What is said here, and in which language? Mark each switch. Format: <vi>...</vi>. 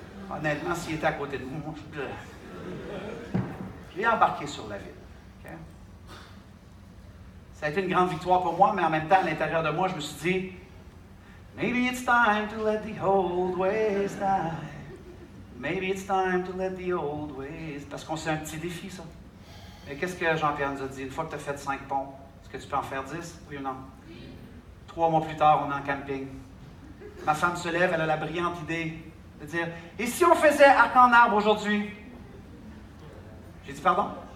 <fr>Honnêtement, s'il était à côté de moi, je l'ai embarqué sur la vitre. Okay? Ça a été une grande victoire pour moi, mais en même temps, à l'intérieur de moi, je me suis dit,</fr> <en>maybe it's time to let the old ways die. Maybe it's time to let the old ways...</en> <fr>Parce qu'on c'est un petit défi, ça. Mais qu'est-ce que Jean-Pierre nous a dit? Une fois que tu as fait 5 ponts, est-ce que tu peux en faire 10? Oui ou non? 3 mois plus tard, on est en camping. Ma femme se lève, elle a la brillante idée de dire, et si on faisait arc en arbre aujourd'hui? J'ai dit, pardon?</fr>